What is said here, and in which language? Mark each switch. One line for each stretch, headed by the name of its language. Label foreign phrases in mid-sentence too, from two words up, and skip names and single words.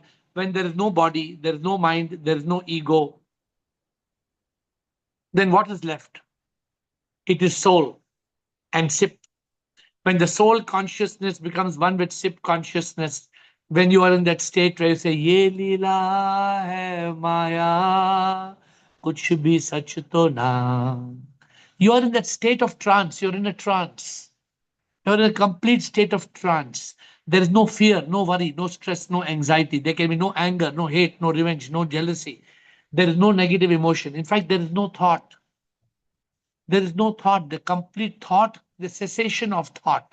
English: When there is no body, there is no mind, there is no ego. Then what is left? It is soul and sip. When the soul consciousness becomes one with sip consciousness, when you are in that state where you say,
Hindi: ये लीला है माया, कुछ भी सच तो ना.
English: You are in that state of trance. You're in a trance. You're in a complete state of trance. There is no fear, no worry, no stress, no anxiety. There can be no anger, no hate, no revenge, no jealousy. There is no negative emotion. In fact, there is no thought. There is no thought, the complete thought, the cessation of thought.